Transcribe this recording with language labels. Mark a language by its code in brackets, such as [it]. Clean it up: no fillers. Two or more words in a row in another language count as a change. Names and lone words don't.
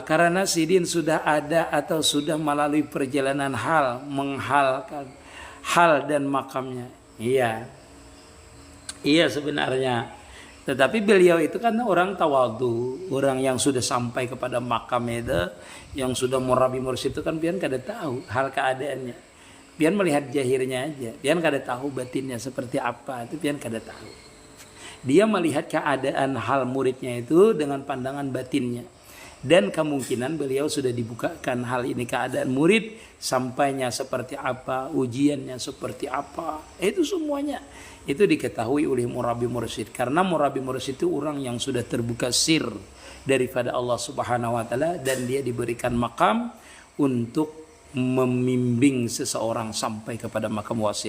[id] Karena sidin sudah ada atau sudah melalui perjalanan hal, menghalkan hal dan makamnya. Iya. Iya sebenarnya. Tetapi beliau itu kan orang tawadu, orang yang sudah sampai kepada makam itu, yang sudah murabi mursyid itu kan [bjn] pian kada tahu [id] hal keadaannya. Pian melihat jahirnya aja, [bjn] pian kada tahu [id] batinnya seperti apa, itu [bjn] pian kada tahu. [id] Dia melihat keadaan hal muridnya itu dengan pandangan batinnya. Dan kemungkinan beliau sudah dibukakan hal ini keadaan murid, sampainya seperti apa, ujiannya seperti apa, itu semuanya. Itu diketahui oleh murabi mursyid. Karena murabi mursyid itu orang yang sudah terbuka sir daripada Allah [ar] سبحانه وتعالى, [id] dan dia diberikan makam untuk membimbing seseorang sampai kepada makam wasil.